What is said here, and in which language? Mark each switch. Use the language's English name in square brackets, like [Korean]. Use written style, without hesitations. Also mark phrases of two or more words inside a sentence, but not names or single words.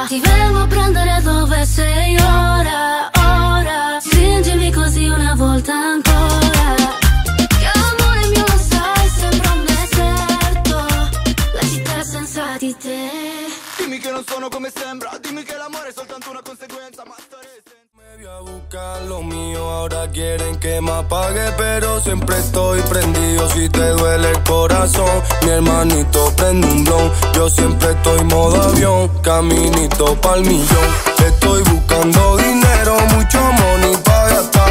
[Italian] Ti vengo a prendere dove sei ora, ora. Stringimi così una volta ancora. Che amore mio lo sai, sembra un deserto, la città senza di te. Dimmi che non sono come sembra, dimmi che l'amore è soltanto una conseguenza, ma stare senza... [Spanish] Me voy a buscar lo mío, ahora quieren que me apague, pero siempre estoy prendido si te duele el corazón. Mi hermanito prende un blon, yo siempre estoy modo avión, caminito pa'l millón. Estoy buscando dinero, mucho money pa' gastar.